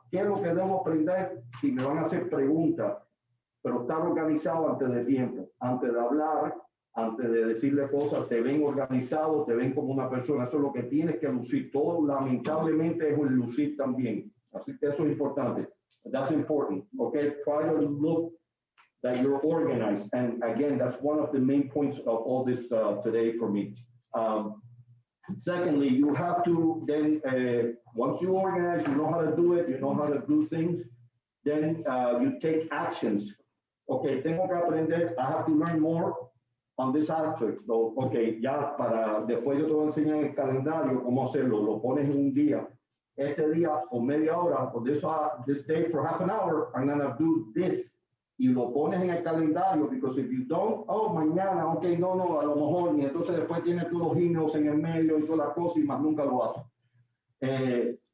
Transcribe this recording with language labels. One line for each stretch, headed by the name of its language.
Spanish: ¿Qué es lo que debo aprender si me van a hacer preguntas? Pero estar organizado antes de tiempo, antes de hablar, antes de decirle cosas, te ven organizado, te ven como una persona. Eso es lo que tienes que lucir. Todo, lamentablemente, es un lucir también. Así que eso es importante.
English: That's important. Okay, try to look that you're organized. And again, that's one of the main points of all this today for me. Secondly, you have to then, once you organize, you know how to do it, you know how to do things, then you take actions. Okay,
Spanish: tengo que aprender,
English: I have to learn more on this aspect.
Spanish: So, okay, ya después yo te voy a enseñar el calendario cómo hacerlo. Lo pones en un día. Este día o media hora,
English: or this day for half an hour, I'm gonna do this.
Spanish: Y lo pones en el calendario,
English: because if you don't,
Spanish: mañana, okay, no, a lo mejor, y entonces después tienes todos los emails en el medio y todas las cosas y más nunca lo haces.